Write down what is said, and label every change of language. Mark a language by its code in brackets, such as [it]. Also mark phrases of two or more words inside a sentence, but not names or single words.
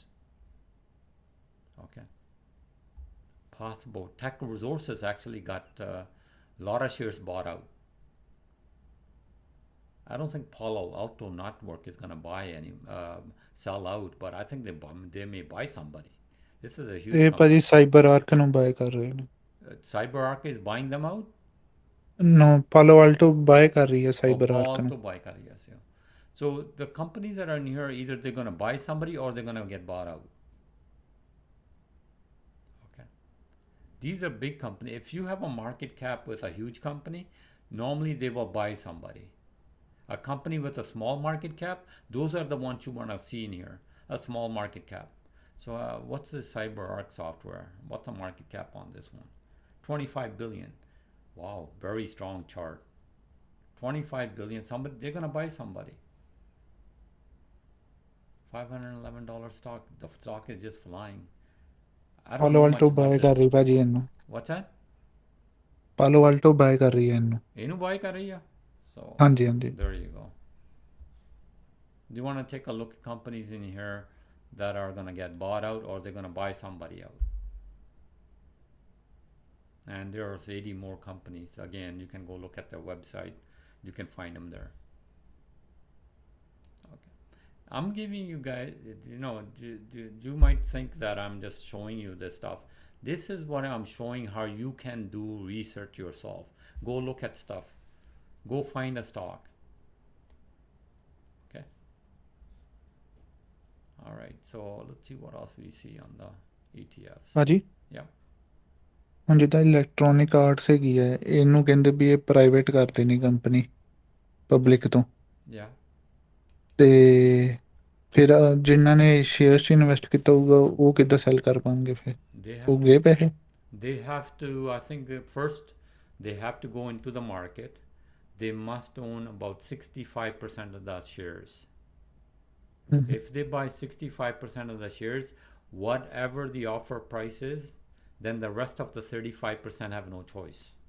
[en] Okay. Possible. Tech Resources actually got a lot of shares bought out. I don't think Palo Alto Network is going to buy any, sell out, but I think they may buy somebody. This is a huge [pa] ਇਹ [en] company. [pa] ਭਾਜੀ ਸਾਈਬਰ ਆਰਕ ਨੂੰ ਬਾਏ ਕਰ ਰਹੇ ਨੇ [en] CyberArk is buying them out? [pa] No, Palo Alto buy ਕਰ ਰਹੀ ਹੈ [en] Oh, [pa] ਸਾਈਬਰ [en] Palo [pa] ਆਰਕ ਨੂੰ [en] Alto buy kar, yes, yeah. So the companies that are in here, either they're going to buy somebody or they're going to get bought out. Okay. These are big companies. If you have a market cap with a huge company, normally they will buy somebody. A company with a small market cap, those are the ones you want to see in here. A small market cap. So what's the CyberArk software? What's the market cap on this one? 25 billion. Wow, very strong chart. 25 billion. Somebody, they're going to buy somebody. $511 stock. The stock is just flying. I don't Palo know Alto much about buy this. [pa] ਕਰ ਰਹੀ ਭਾਜੀ ਇਹਨੂੰ [en] What's that? [pa] Palo Alto buy ਕਰ ਰਹੀ ਹੈ ਇਹਨੂੰ ਇਹਨੂੰ buy ਕਰ ਰਹੀ ਆ? So ਹਾਂਜੀ ਹਾਂਜੀ [en] there you go. Do you want to take a look at companies in here that are going to get bought out or they're going to buy somebody out? And there are 80 more companies. Again, you can go look at their website. You can find them there. Okay. I'm giving you guys, you might think that I'm just showing you this stuff. This is what I'm showing, how you can do research yourself. Go look at stuff. Go find a stock. Okay. All right. So let's see what else we see on the ETFs. [pa] ਭਾਜੀ [en] Yeah. [pa] ਹੁਣ ਜਿੱਦਾਂ ਇਲੈਕਟ੍ਰੋਨਿਕ ਆਰਟਸ ਹੈਗੀ ਹੈ, ਇਹਨੂੰ ਕਹਿੰਦੇ ਵੀ ਇਹ ਪ੍ਰਾਈਵੇਟ ਕਰ ਦੇਣੀ ਕੰਪਨੀ ਪਬਲਿਕ ਤੋਂ, [en] Yeah. [pa] ਤੇ ਫਿਰ ਜਿਨ੍ਹਾਂ ਨੇ ਸ਼ੇਅਰਸ 'ਚ ਇਨਵੈਸਟ ਕੀਤਾ ਹੋਊਗਾ ਉਹ ਕਿੱਦਾਂ ਸੈਲ ਕਰ ਪਾਉਣਗੇ ਫਿਰ? [en] They have [pa] ਉਹ [en] to [pa] ਗਏ ਪੈਸੇ? [en] they have to, I think, first they have to go into the market. They must own about 65% of the shares. If they buy 65% of the shares, whatever the offer price is, then the rest of the 35% have no choice.